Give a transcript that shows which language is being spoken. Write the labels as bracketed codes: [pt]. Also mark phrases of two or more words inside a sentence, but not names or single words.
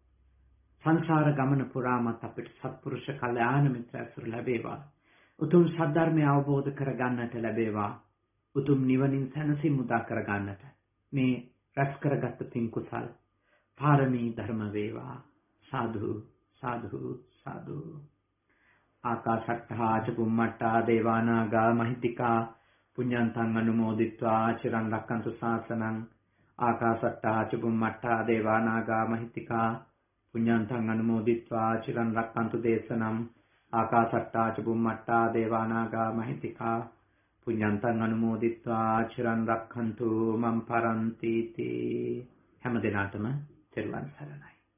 [si] සංසාර ගමන පුරාමත් අපිට සත්පුරුෂ කල්යාණ මිත්‍ර ඇසුර ලැබේවා. උතුම් සද්ධර්මය අවබෝධ කරගන්නට ලැබේවා. උතුම් නිවනින් සැනසීම උදා කරගන්නට මේ රැස් කරගත් පින් කුසල් පාරමී ධර්ම වේවා. [pi] සාදු සාදු සාදු. ආකාශට්ටා ච බුම්මට්ටා දේවානාගා මහිත්‍තිකා පුඤ්ඤන්තං අනුමෝදිත්වා චිරන් රක්ඛන්තු ශාසනං. ආකාශට්ටා ච බුම්මට්ටා දේවානාගා මහිත්‍තිකා පුඤ්ඤන්තං අනුමෝදිත්වා චිරන් රක්ඛන්තු දේශනම්. ආකාශට්ටා ච බුම්මට්ටා දේවානාගා මහිත්‍තිකා පුඤ්ඤන්තං අනුමෝදිත්වා චිරන් රක්ඛන්තු මම් පරන්ති තී. [si] හැම දිනකටම තෙරුවන් සරණයි.